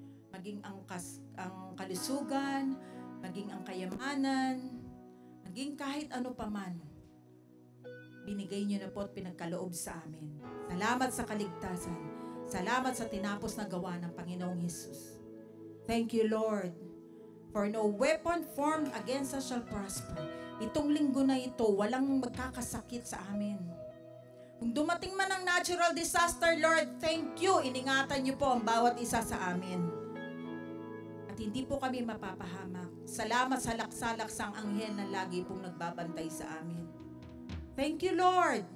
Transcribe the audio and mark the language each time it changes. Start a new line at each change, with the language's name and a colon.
Filipino: Maging ang kalusugan, maging ang kayamanan, maging kahit ano paman, binigay niyo na po at pinagkaloob sa amin. Salamat sa kaligtasan. Salamat sa tinapos na gawa ng Panginoong Hesus.
English: Thank you, Lord, for no weapon formed against us shall prosper.
Filipino: Itong linggo na ito, walang magkakasakit sa amin. Kung dumating man ang natural disaster,
English: Lord, thank you.
Filipino: Iningatan niyo po ang bawat isa sa amin. At hindi po kami mapapahamak. Salamat sa laksalaksang anghel na lagi pong nagbabantay sa amin.
English: Thank you, Lord.